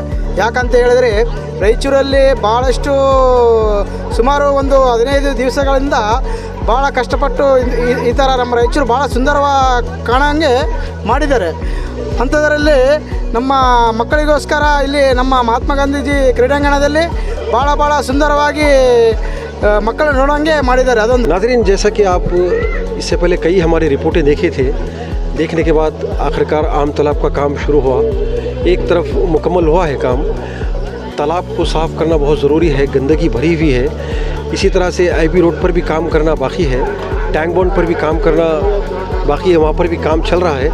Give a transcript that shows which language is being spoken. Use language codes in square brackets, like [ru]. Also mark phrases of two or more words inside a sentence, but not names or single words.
[kn] ಯಾಕಂತ ಹೇಳಿದರೆ ರಾಯಚೂರಲ್ಲಿ ಭಾಳಷ್ಟು ಸುಮಾರು ಒಂದು 15 ದಿವಸಗಳಿಂದ ಭಾಳ ಕಷ್ಟಪಟ್ಟು ಈ ಥರ ನಮ್ಮ ರಾಯಚೂರು ಭಾಳ ಸುಂದರವಾಗಿ ಕಾಣೋಂಗೆ ಮಾಡಿದ್ದಾರೆ. ಅಂಥದ್ರಲ್ಲಿ ನಮ್ಮ ಮಕ್ಕಳಿಗೋಸ್ಕರ ಇಲ್ಲಿ ನಮ್ಮ ಮಹಾತ್ಮ ಗಾಂಧೀಜಿ ಕ್ರೀಡಾಂಗಣದಲ್ಲಿ ಭಾಳ ಸುಂದರವಾಗಿ ಮಕ್ಕಳು ನೋಡೋಂಗೆ ಮಾಡಿದ್ದಾರೆ. ಅದೊಂದು [ur] ناظرین، جیسا کہ آپ اس سے پہلے کئی ہماری رپورٹیں دیکھے تھے، دیکھنے کے بعد آخرکار آم تالاب کا کام شروع ہوا. ایک طرف مکمل ہوا ہے کام۔ تالاب کو صاف کرنا بہت ضروری ہے، گندگی بھری ہوئی ہے. اسی طرح سے آئی بی روڈ پر بھی کام کرنا باقی ہے، ٹینک بانڈ پر بھی کام کرنا باقی ہے، وہاں پر بھی کام چل رہا ہے.